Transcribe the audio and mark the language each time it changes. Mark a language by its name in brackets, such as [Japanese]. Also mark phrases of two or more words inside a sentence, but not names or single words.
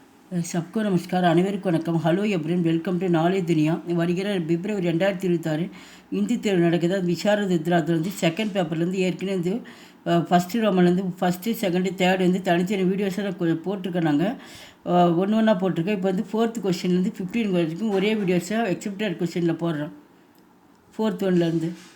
[Hindi] सबको नमस्कार [Tamil] அனைவருக்கும் வணக்கம் [English] Hello everyone welcome to Knowledge Duniya [Tamil] வருகிற பிப்ரவரி 2026 ஹிந்தி தேர்வு நடக்குது விஷாரத் உத்தராத் வந்து செகண்ட் பேப்பர்லேருந்து ஏற்கனவே வந்து ஃபஸ்ட்டு ரோமன்லேருந்து [English] first second third [Tamil] வந்து தனித்தனி வீடியோஸாக போட்டிருக்கேன் நாங்கள் ஒன்று ஒன்றா போட்டிருக்கேன் இப்போ வந்து 4th கொஸ்டின்லேருந்து 15 வரைக்கும் ஒரே வீடியோஸாக எக்ஸப்டட் கொஸ்டினில் போடுறோம் 4th ஒன்லேருந்து